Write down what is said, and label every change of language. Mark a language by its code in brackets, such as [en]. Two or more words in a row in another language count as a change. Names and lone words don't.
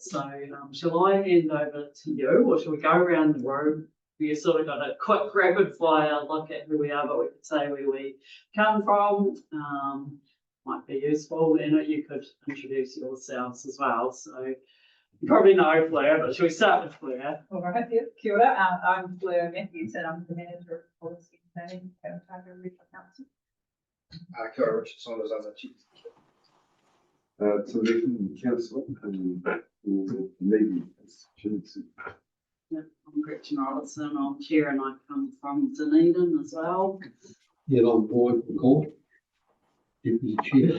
[en] So shall I hand over to you, or shall we go around the room? We sort of got a quick rapid fire look at who we are, but we could say where we come from. Might be useful. And you could introduce yourselves as well. So you probably know Fleur, but shall we start with Fleur? All right, yeah, [mi] kia ora. [en] I'm Fleur Matthews and I'm the manager of policy and planning at Otago Regional Council. [mi] Kia ora, [en] Richard Saunders, I'm the chief. So the council and maybe Yeah, I'm Gretchen Robertson. I'm chair and I come from Dunedin as well. Yeah, I'm Boyd McCall, deputy chair.